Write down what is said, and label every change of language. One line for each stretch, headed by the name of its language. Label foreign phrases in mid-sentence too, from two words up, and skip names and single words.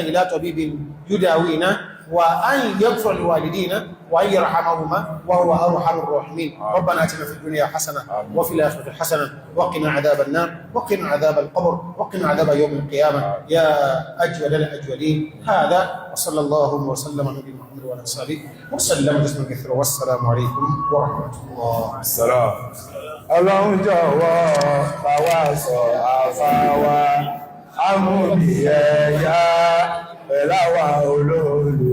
Arabic: إلى طبيب يداوينا وأن يغفر لوالدينا وأن يرحمهما وهو أرحم الراحمين ربنا آتنا في الدنيا حسنة وفي الآخرة حسنة وقنا عذاب النار وقنا عذاب القبر وقنا عذاب يوم القيامة يا أجود الأجودين هذا وصلى الله وسلم على نبينا محمد وعلى آله وصحبه وسلم تسليما كثيرا والسلام عليكم ورحمة الله. السلام.
Yoruba: Ọlọ́run jọ̀wọ́ bá wa ṣọ́ àfáà wa Amubieya pẹ̀láwà olóòlù